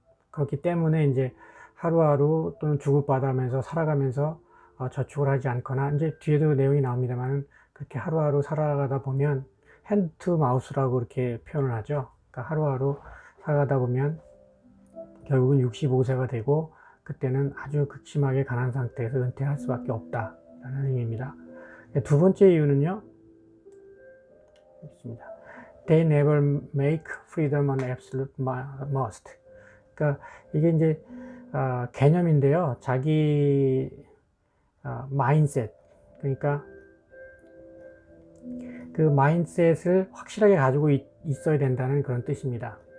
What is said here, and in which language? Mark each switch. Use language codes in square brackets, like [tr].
[ko] 그렇기 때문에 이제 하루하루 또는 주고받으면서 살아가면서 저축을 하지 않거나, 이제 뒤에도 내용이 나옵니다만, 그렇게 하루하루 살아가다 보면 핸드 투 마우스라고 이렇게 표현을 하죠. 그러니까 하루하루 살아가다 보면 결국은 65세가 되고 그때는 아주 극심하게 가난한 상태에서 은퇴할 수밖에 없다라는 의미입니다. 두 번째 이유는요. 있습니다. [en] They never make freedom an absolute must. [ko] 그러니까 이게 이제 개념인데요. 자기 마인셋, 그러니까 그 마인셋을 확실하게 가지고 있어야 된다는 그런 뜻입니다.